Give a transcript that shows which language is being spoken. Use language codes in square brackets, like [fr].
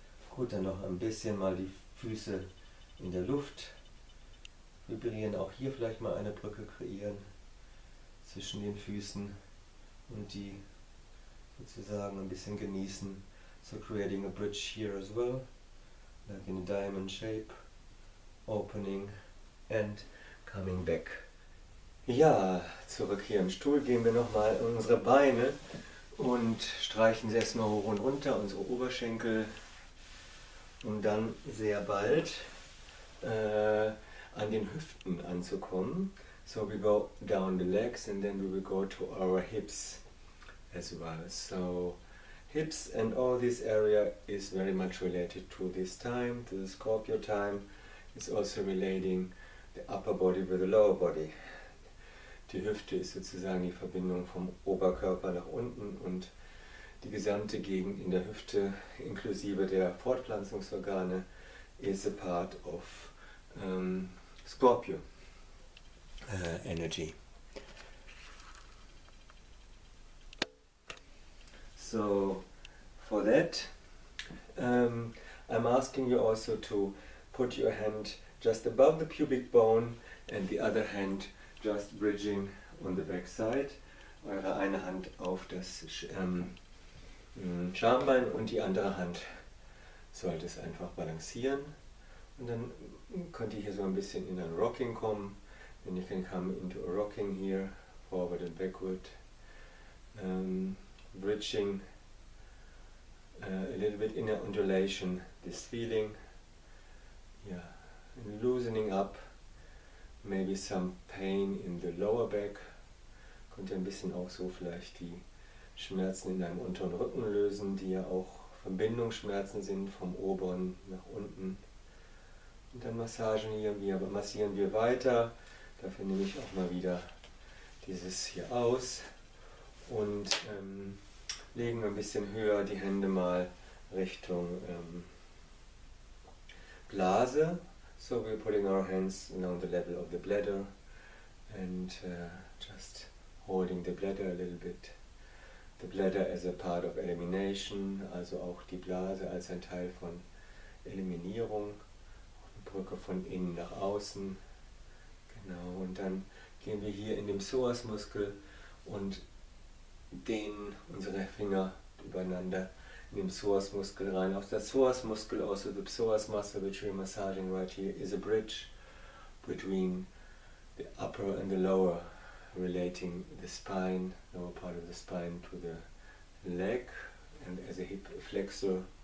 [de] Gut, dann noch ein bisschen mal die Füße in der Luft vibrieren, auch hier vielleicht mal eine Brücke kreieren zwischen den Füßen und die sozusagen ein bisschen genießen. [en] So creating a bridge here as well, like in a diamond shape, opening and coming back. [de] Ja, zurück hier im Stuhl gehen wir nochmal in unsere Beine und streichen sie erstmal hoch und runter, unsere Oberschenkel, um dann sehr bald an den Hüften anzukommen. [en] So we go down the legs and then we will go to our hips as well. So hips and all this area is very much related to this time, to the Scorpio time. It's also relating the upper body with the lower body. [de] Die Hüfte ist sozusagen die Verbindung vom Oberkörper nach unten, und die gesamte Gegend in der Hüfte inklusive der Fortpflanzungsorgane [en] is a part of Scorpio energy. So for that I'm asking you also to put your hand just above the pubic bone and the other hand just bridging on the back side. [de] Eure eine Hand auf das Schambein und die andere Hand sollte es einfach balancieren. Und dann könnt ihr hier so ein bisschen in ein Rocking kommen. [en] Then you can come into a rocking here, forward and backward. Bridging a little bit in an undulation, this feeling, yeah, and loosening up maybe some pain in the lower back. [de] Könnt ihr ein bisschen auch so vielleicht die Schmerzen in deinem unteren Rücken lösen, die ja auch Verbindungsschmerzen sind, vom oberen nach unten. Und dann massieren wir weiter. Dafür nehme ich auch mal wieder dieses hier aus und legen ein bisschen höher die Hände mal Richtung Blase. [en] So we're putting our hands on the level of the bladder and just holding the bladder a little bit. The bladder as a part of elimination, [de] also auch die Blase als ein Teil von Eliminierung. Eine Brücke von innen nach außen. Genau, und dann gehen wir hier in den Psoasmuskel und dehnen unsere Finger übereinander in den Psoasmuskel rein. Aus der Psoasmuskel, also [en] the psoas muscle which we're massaging right here, is a bridge between the upper and the lower, relating the spine, lower part of the spine to the leg, and as a hip flexor.